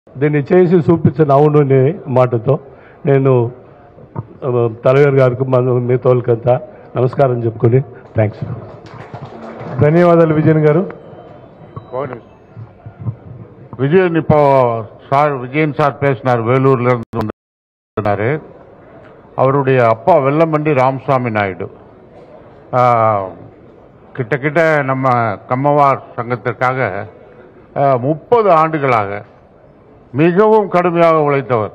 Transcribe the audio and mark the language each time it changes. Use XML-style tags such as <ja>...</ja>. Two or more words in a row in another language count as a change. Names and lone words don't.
<te>దీన్ని చేసి చూపించిన అవును అనే మాటతో నేను తలగారు గారికి మిగతా వాళ్ళకంతా నమస్కారం చెప్పుకొని థ్యాంక్స్. ధన్యవాదాలు విజయన్ గారు.</te> <ta>விஜயன் இப்போ சார் விஜயன் சார் பேசினார், வேலூர்ல இருந்தாரு. அவருடைய அப்பா வெல்லமண்டி ராமசாமி நாயுடு கிட்டக்கிட்ட நம்ம கம்மவார் சங்கத்திற்காக 30 ஆண்டுகளாக மிகவும் கடுமையாக உழைத்தவர்.</ta>